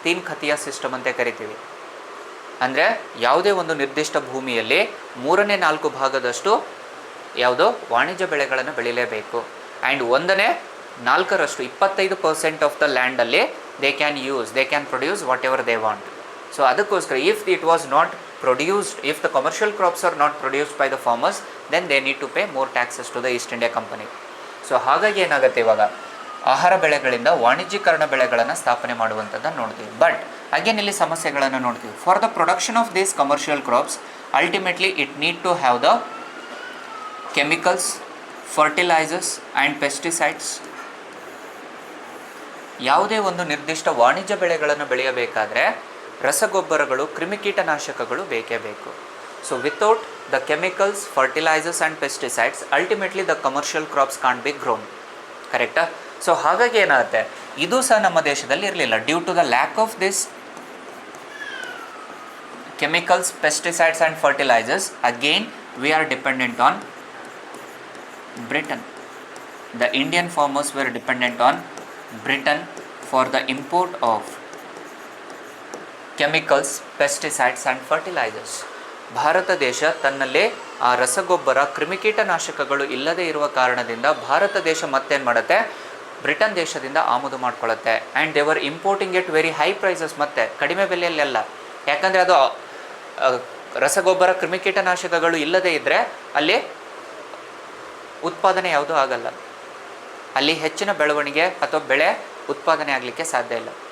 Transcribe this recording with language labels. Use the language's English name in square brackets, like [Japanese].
[Kannada] ತೀನ್ ಖತಿಯಾ system ಅಂತ ಕರಿತೀವಿ. ಅಂದರೆ ಯಾವುದೇ ಒಂದು ನಿರ್ದಿಷ್ಟ ಭೂಮಿಯಲ್ಲಿ 3/4 ಭಾಗದಷ್ಟು ಯಾವುದೋ ವಾಣಿಜ್ಯ ಬೆಳೆಗಳನ್ನು ಬೆಳೀಲೇಬೇಕು. [English] And 1/4 25% of the ಲ್ಯಾಂಡಲ್ಲಿ they can produce whatever they want. So ಅದಕ್ಕೋಸ್ಕರ if it was not produced, if the commercial crops are not produced by the farmers, then they need to pay more taxes to the East India Company. [Kannada] So ಹಾಗಾಗಿ ಏನಾಗುತ್ತೆ ಇವಾಗ ಆಹಾರ ಬೆಳೆಗಳಿಂದ ವಾಣಿಜ್ಯೀಕರಣ ಬೆಳೆಗಳನ್ನು ಸ್ಥಾಪನೆ ಮಾಡುವಂಥದ್ದನ್ನು ನೋಡ್ತೀವಿ. [English] but again [Kannada] ಇಲ್ಲಿ ಸಮಸ್ಯೆಗಳನ್ನು ನೋಡ್ತೀವಿ. [English] For the production of these commercial crops ultimately it need to have the chemicals, fertilizers and pesticides. [Kannada] ಯಾವುದೇ ಒಂದು ನಿರ್ದಿಷ್ಟ ವಾಣಿಜ್ಯ ಬೆಳೆಗಳನ್ನು ಬೆಳೆಯಬೇಕಾದ್ರೆ ರಸಗೊಬ್ಬರಗಳು, ಕ್ರಿಮಿಕೀಟನಾಶಕಗಳು ಬೇಕೇ ಬೇಕು. [English] So without the chemicals, fertilizers and pesticides ultimately the commercial crops can't be grown. ಕರೆಕ್ಟಾ? [Kannada] So ಹಾಗಾಗಿ ಏನಾಗುತ್ತೆ, ಇದು ಸಹ ನಮ್ಮ ದೇಶದಲ್ಲಿ ಇರಲಿಲ್ಲ. [English] Due to the lack of this chemicals, pesticides and fertilizers, again we are dependent on Britain. The Indian farmers were dependent on Britain for the import of chemicals, pesticides and fertilizers. [Kannada] Bharat ದೇಶ ತನ್ನಲ್ಲೇ ಆ ರಸಗೊಬ್ಬರ, ಕ್ರಿಮಿಕೀಟನಾಶಕಗಳು ಇಲ್ಲದೇ ಇರುವ ಕಾರಣದಿಂದ ಭಾರತ ದೇಶ ಮತ್ತೇನು ಮಾಡುತ್ತೆ, Britain ದೇಶದಿಂದ ಆಮದು ಮಾಡ್ಕೊಳ್ಳುತ್ತೆ. [English] and they were importing it very high prices, [Kannada] ಮತ್ತೆ ಕಡಿಮೆ ಬೆಲೆಯಲ್ಲೆಲ್ಲ. ಯಾಕಂದರೆ ಅದು ರಸಗೊಬ್ಬರ, ಕ್ರಿಮಿಕೀಟನಾಶಕಗಳು ಇಲ್ಲದೇ ಇದ್ದರೆ ಅಲ್ಲಿ ಉತ್ಪಾದನೆ ಯಾವುದೂ ಆಗಲ್ಲ, ಅಲ್ಲಿ ಹೆಚ್ಚಿನ ಬೆಳವಣಿಗೆ ಅಥವಾ ಬೆಳೆ ಉತ್ಪಾದನೆ ಆಗಲಿಕ್ಕೆ ಸಾಧ್ಯ ಇಲ್ಲ.